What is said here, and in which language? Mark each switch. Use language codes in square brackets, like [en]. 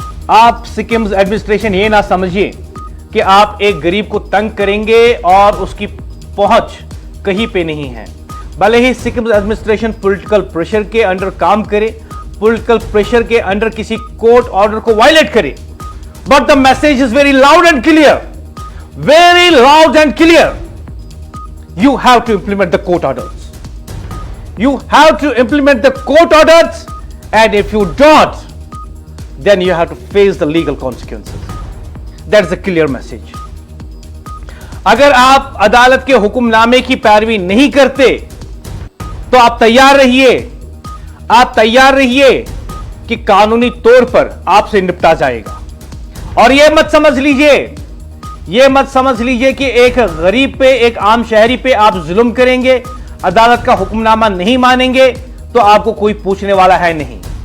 [hi] आप सिक्किम्स एडमिनिस्ट्रेशन ये ना समझिए कि आप एक गरीब को तंग करेंगे और उसकी पहुंच कहीं पे नहीं है। भले ही सिक्किम्स एडमिनिस्ट्रेशन पॉलिटिकल प्रेशर के अंडर काम करे, पॉलिटिकल प्रेशर के अंडर किसी कोर्ट ऑर्डर को वायलेट करे, [en] but the message is very loud and clear, [hi] very loud and clear. [en] You have to implement the court orders. You have to implement the court orders, and if you don't, then you have to face the legal consequences. That's a clear message. [hi] अगर आप अदालत के हुक्मनामे की पैरवी नहीं करते तो आप तैयार रहिए, आप तैयार रहिए कि कानूनी तौर पर आपसे निपटा जाएगा। और यह मत समझ लीजिए, यह मत समझ लीजिए कि एक गरीब पे, एक आम शहरी पे आप जुल्म करेंगे, अदालत का हुक्मनामा नहीं मानेंगे तो आपको कोई पूछने वाला है नहीं।